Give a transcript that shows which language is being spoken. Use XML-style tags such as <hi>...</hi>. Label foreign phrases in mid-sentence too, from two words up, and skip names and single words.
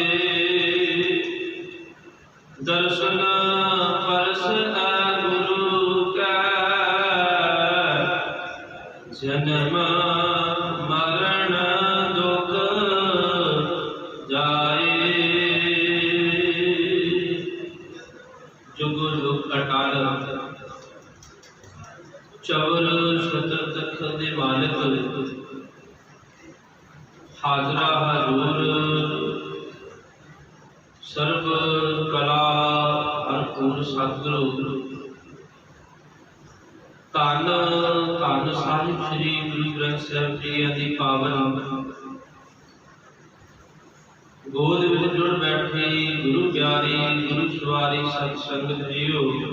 <pa>ਦਰਸ਼ਨ ਪਰਸ ਹੈ ਗੁਰੂ ਕਾ, ਜਨਮ ਮਰਣ ਦੁਖ ਜਾਏ। ਜੁਗ ਜੁਗ ਅਟਾਲ ਚਵਰ ਸ਼ਤਰ ਤਖ ਦੇ ਮਾਲਿਕ, ਹਾਜ਼ਰਾ ਹਜ਼ੂਰ ਸਰਵ ਕਲਾ ਭਰਪੂਰ ਸਤਿਗੁਰੂ। ਧੰਨ ਧੰਨ ਸਾਹਿਬ ਸ਼੍ਰੀ ਗੁਰੂ ਗ੍ਰੰਥ ਸਾਹਿਬ ਜੀ ਆਦਿ ਪਾਵਨ ਗੋਦ ਵਿਚ ਜੁੜ ਬੈਠੇ ਗੁਰੂ ਪਿਆਰੀ ਗੁਰੂ ਸਵਾਰੀ ਸਤ ਸੰਗਤ ਜੀਓ।</pa>